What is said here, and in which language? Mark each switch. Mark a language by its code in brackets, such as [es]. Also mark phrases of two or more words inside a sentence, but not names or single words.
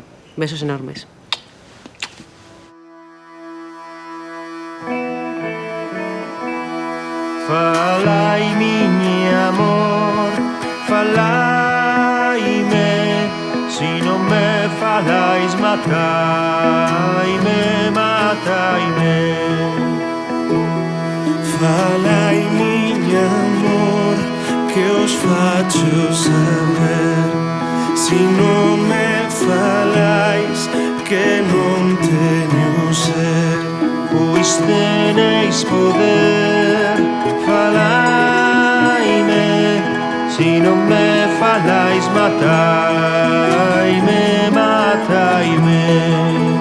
[es] Besos enormes. [gl] Falai, miña amor, falaime, si non me falais mataime, mataime. Falai, miña amor, que os facho saber. Si non me falais, que non teño ser. Pois tenéis poder, falaime, si non me falais mataime, mataime.